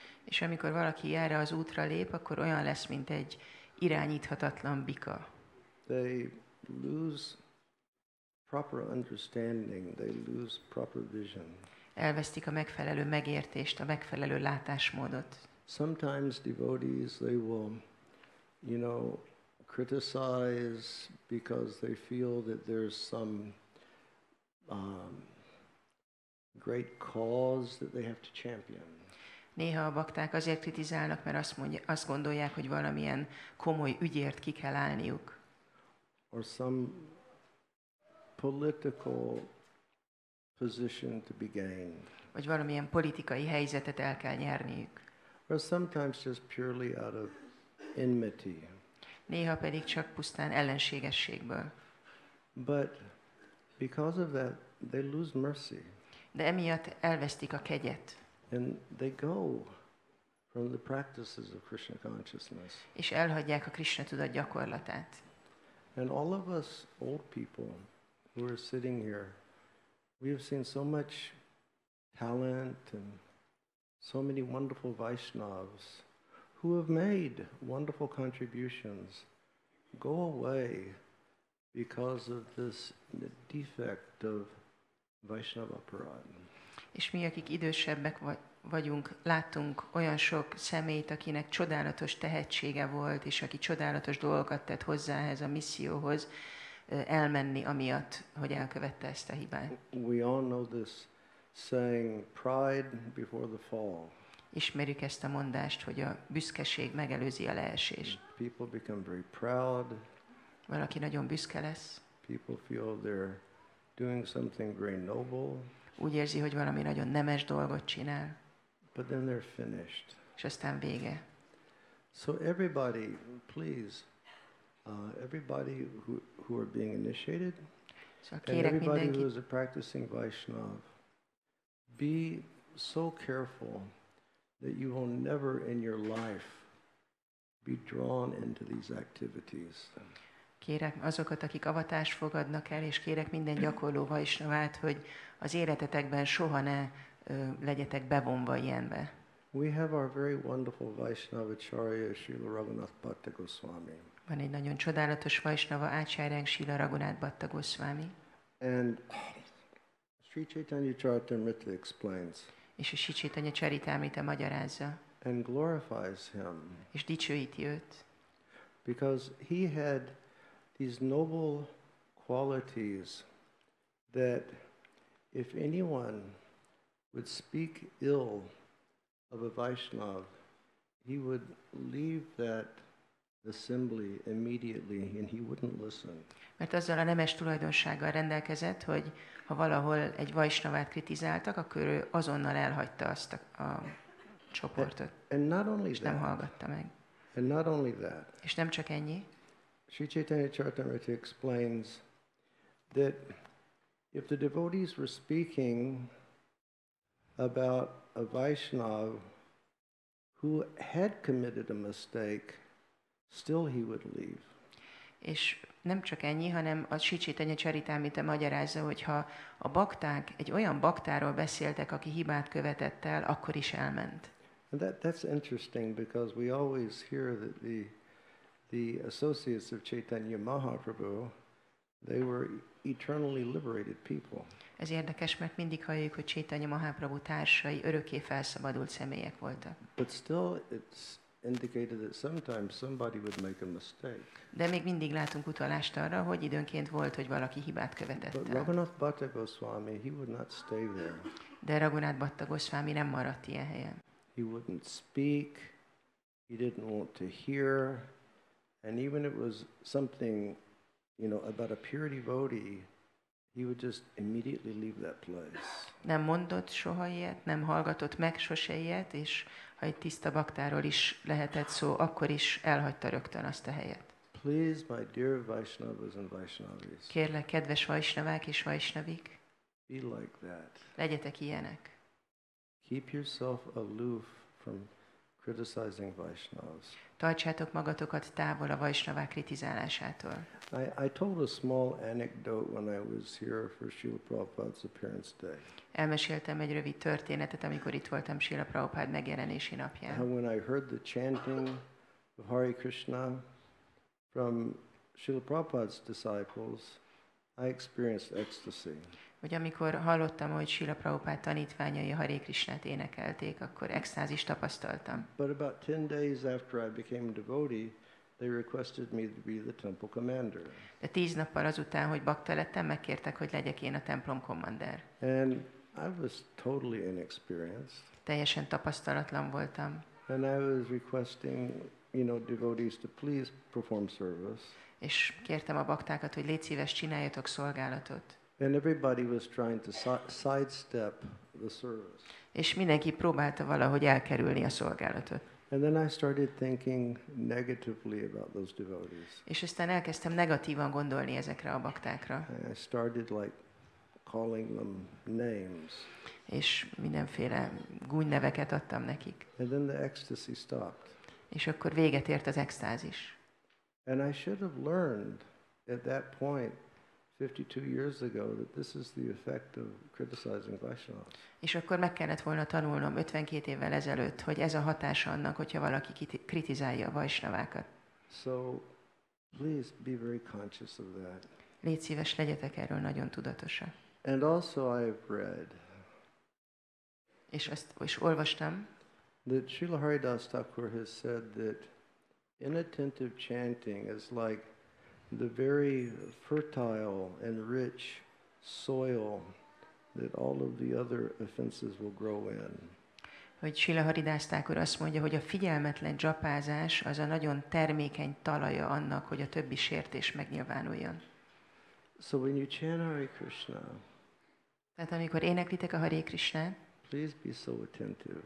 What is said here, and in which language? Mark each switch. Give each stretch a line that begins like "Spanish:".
Hungarian: És amikor valaki erre az útra lép, akkor olyan lesz, mint egy irányíthatatlan bika.
English: They lose proper understanding, they lose proper vision.
Hungarian: Elvesztik a megfelelő megértést, a megfelelő látásmódot.
English: Sometimes devotees, they will, you know, criticize because they feel that there's some great cause that they have to champion.
Hungarian: Néha a bakták azért kritizálnak, mert azt gondolják, hogy valamilyen komoly ügyért ki kell állniuk.
English: Or some political position to be gained.
Hungarian: Vagy valamilyen politikai helyzetet el kell nyerniük.
English: Or sometimes just purely out of enmity.
Hungarian: Néha pedig csak pusztán ellenségességből.
English: But because of that, they lose mercy.
Hungarian: De emiatt elvesztik a kegyet.
English: And they go from the practices of Krishna consciousness.
Hungarian: És elhagyják a Krishna tudat gyakorlatát.
English: And all of us old people who are sitting here, we have seen so much talent and so many wonderful Vaishnavas who have made wonderful contributions go away because of this defect of Vaishnava aparad.
Hungarian: És mi, akik idősebbek vagyunk, láttunk olyan sok személyt, akinek csodálatos tehetsége volt, és aki csodálatos dolgokat tett hozzá ehhez a misszióhoz, elmenni amiatt, hogy elkövette ezt a hibát.
English: We all know this saying, pride before the fall.
Hungarian: Ismerjük ezt a mondást, hogy a büszkeség megelőzi a leesést.
English: People become very proud.
Hungarian: Valaki nagyon büszke lesz.
English: People feel they're doing something very noble.
Hungarian: Úgy érzi, hogy valami nagyon nemes dolgot csinál.
English: But then they're finished.
Hungarian: És aztán vége.
English: So everybody, please, everybody who are being initiated,
Hungarian: Szóval
English: and
Hungarian: kérek
English: everybody
Hungarian: mindenkit,
English: who is a practicing Vaishnav, be so careful that you will never in your life be drawn into these activities.
Hungarian: kérek azokat, akik avatást fogadnak el, és kérek minden gyakorló vaisnavát, hogy az életetekben soha ne legyetek bevonva ilyenbe.
English: We have our very wonderful Vaishnavacharya, Srila Raghunath Bhatta Goswami.
Hungarian: Van egy nagyon csodálatos vaisnava ácsáryánk, Srila Raghunath Bhatta Goswami.
English: And Sri Chaitanya Charitamrita explains
Hungarian: És a Sri Chaitanya Charitamrita magyarázza,
English: and glorifies him
Hungarian: és dicsőíti őt.
English: because he had these noble qualities that if anyone would speak ill of a Vaishnav, he would leave that assembly immediately and he wouldn't listen.
Hungarian: Mert azzal a nemes tulajdonsággal rendelkezett, hogy ha valahol egy vaisnavát kritizáltak, akkor ő azonnal elhagyta azt a csoportot,
English: And not only
Hungarian: és nem
English: that,
Hungarian: hallgatta meg.
English: and not only that,
Hungarian: És nem csak ennyi,
English: Sri Chaitanya Charitamrita explains that if the devotees were speaking about a Vaishnav who had committed a mistake, still he would leave.
Hungarian: és nem csak ennyi, hanem a Sri Chaitanya Charitamrita magyarázza, hogy ha a bakták egy olyan baktáról beszéltek, aki hibát követett el, akkor is elment.
English: And that's interesting because we always hear that the associates of Caitanya Mahāprabhu, they were eternally liberated people.
Hungarian: Ez érdekes, mert mindig halljuk, hogy Caitanya Mahāprabhu társai örökké felszabadult személyek voltak.
English: But still it's indicated that sometimes somebody would make a mistake.
Hungarian: De még mindig látunk utalást arra, hogy időnként volt, hogy valaki hibát követett
English: But
Hungarian: el.
English: Raghunath Bhatta Goswami, he would not stay there.
Hungarian: De Raghunath Bhatta Goswami nem maradt ilyen helyen.
English: He wouldn't speak, he didn't want to hear, and even if it was something, about a pure devotee, he would just immediately leave that place.
Hungarian: Nem mondott soha ilyet, nem hallgatott meg sose ilyet, és ha egy tiszta baktáról is lehetett szó, akkor is elhagyta rögtön azt a helyet.
English: Please, my dear Vaishnavas and Vaishnavis,
Hungarian: Kérlek, kedves vaisnavák és vaisnavik,
English: be like that.
Hungarian: legyetek ilyenek.
English: Keep yourself aloof from criticizing Vaishnavas.
Hungarian: Tartsátok magatokat távol a vaisnavák kritizálásától.
English: I told a small anecdote when I was here for Srila Prabhupada's appearance day.
Hungarian: Elmeséltem egy rövid történetet, amikor itt voltam Srila Prabhupád megjelenési napján.
English: How when I heard the chanting of Hare Krishna from Srila Prabhupada's disciples, I experienced ecstasy.
Hungarian: Hogy amikor hallottam, hogy Srila Prabhupád tanítványai a Hare Krishnát énekelték, akkor extázist tapasztaltam.
English: But about 10 days after I became a devotee, they requested me to be the temple commander.
Hungarian: De 10 nappal azután, hogy bakta lettem, megkértek, hogy legyek én a templom kommander.
English: And I was totally inexperienced.
Hungarian: Teljesen tapasztalatlan voltam.
English: And I was requesting, devotees to please perform service.
Hungarian: És kértem a baktákat, hogy légy szíves, csináljatok szolgálatot.
English: And everybody was trying to sidestep the service.
Hungarian: És mindenki próbálta valahogy elkerülni a szolgálatot.
English: And then I started thinking negatively about those devotees.
Hungarian: És aztán elkezdtem negatívan gondolni ezekre a baktákra.
English: And I started calling them names.
Hungarian: És mindenféle gúnyneveket adtam nekik.
English: And then the ecstasy stopped.
Hungarian: És akkor véget ért az extázis.
English: And I should have learned at that point 52 years ago that this is the effect of criticizing Vaishnavas.
Hungarian: És akkor meg kellett volna tanulnom 52 évvel ezelőtt, hogy ez a hatása annak, hogyha valaki kritizálja a vaisnavákat.
English: So please be very conscious of that.
Hungarian: Légy szíves, legyetek erről nagyon tudatosak.
English: And also I've read
Hungarian: és olvastam,
English: that Srila Haridas Thakur has said that inattentive chanting is like the very fertile and rich soil that all of the other offenses will grow in.
Hungarian: Hogy Srila Haridas Thakur azt mondja, hogy a figyelmetlen dzsapázás az a nagyon termékeny talaja annak, hogy a többi sértés megnyilvánuljon.
English: So when you chant Hare Krishna,
Hungarian: tehát amikor éneklitek a Hare Krishnát,
English: please be so attentive.